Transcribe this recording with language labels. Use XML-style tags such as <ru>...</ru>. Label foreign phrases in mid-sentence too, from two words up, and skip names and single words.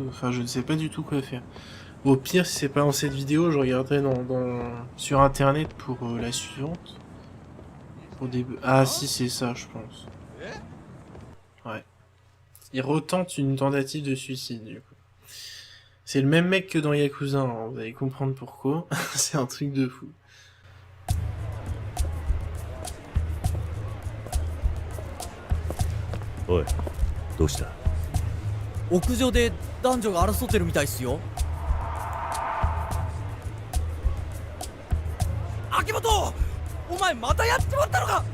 <fr>enfin, je ne sais pas du tout quoi faire. Au pire, si c'est pas dans cette vidéo, je regarderai sur internet pour la suivante. Pour des... ah si, c'est ça, je pense. Ouais. Il retente une tentative de suicide, du coup. C'est le même mec que dans Yakuza, hein, vous allez comprendre pourquoi. C'est un truc de fou.</fr> <ja>おいどうした？屋上で男女が争ってるみたいっすよ。秋元、お前またやっちまったのか。</ja>